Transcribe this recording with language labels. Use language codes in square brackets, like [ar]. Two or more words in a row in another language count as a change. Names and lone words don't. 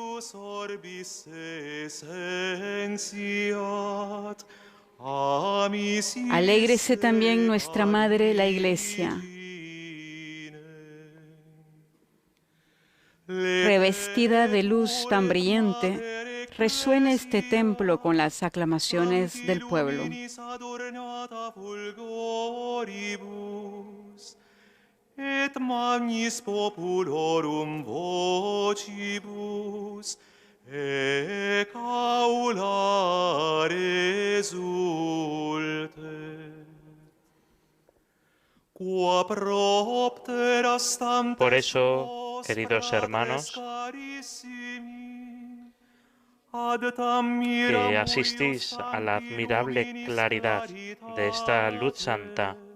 [es] Alégrese también nuestra Madre, la Iglesia. Revestida de luz tan brillante, resuena este templo con las aclamaciones del pueblo. [la] Et magnis populorum vocibus ecaulare exultet. [es] Por eso, queridos hermanos, que asistís a la admirable claridad de esta luz santa,